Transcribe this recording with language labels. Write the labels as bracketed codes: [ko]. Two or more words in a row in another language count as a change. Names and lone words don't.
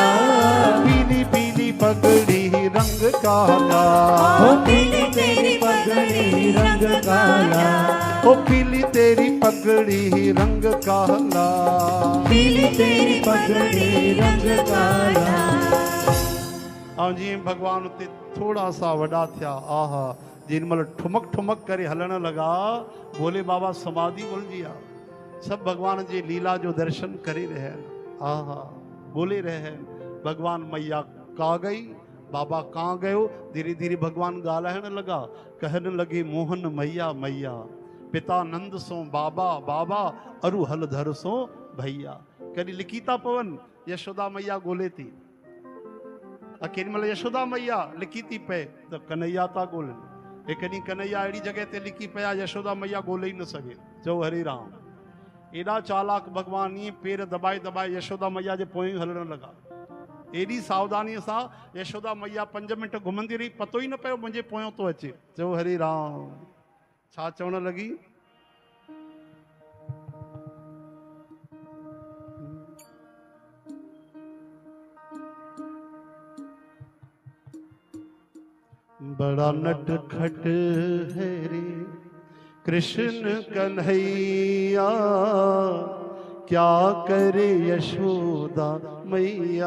[hi] पीली पीली पगड़ी रंग काला, ओ पीली तेरी पगड़ी रंग काला, ओ पीली तेरी पगड़ी रंग काला, पीली तेरी पगड़ी रंग काला। [sd] ऐं जीअं भॻवान उते थोड़ा सा वॾा थिया, आहा जेॾी महिल ठुमक ठुमक करे हलण लॻा, भोले बाबा समाधि भुलिजी विया। सभु भॻवान जे लीला जो दर्शन करे रहिया आहिनि, आहा बोले रहिया आहिनि। [hi] भॻवान मैया का गई, बाबा कां गयो। [sd] धीरे धीरे भॻवान ॻाल्हाइण लॻा, कहण लॻे [hi] मोहन मैया मैया, पिता नंद सो बाबा बाबा, अरु हल धर सो भैया। [sd] कॾहिं लिखी था पवन, यशोदा मैया ॻोल्हे थी, केॾी महिल यशोदा मैया लिखी थी पए त कन्हैया था ॻोल्हनि। कॾहिं कन्हैया अहिड़ी जॻह ते लिखी पिया यशोदा मैया ॻोल्हे ई न सघे। चओ हरे राम। एॾा चालाक भॻवान, ईअं पेर दबाए दबाए यशोदा मैया जे पोइ हलण लॻा। एॾी सावधानीअ सां यशोदा मैया 5 मिंट घुमंदी रही, पतो ई न पियो मुंहिंजे पोयों थो अचे। चओ हरे राम। छा चवण लॻी? [hi] बड़ा नटखट है रे कृष्ण कन्हैया, क्या करे यशोदा मैया।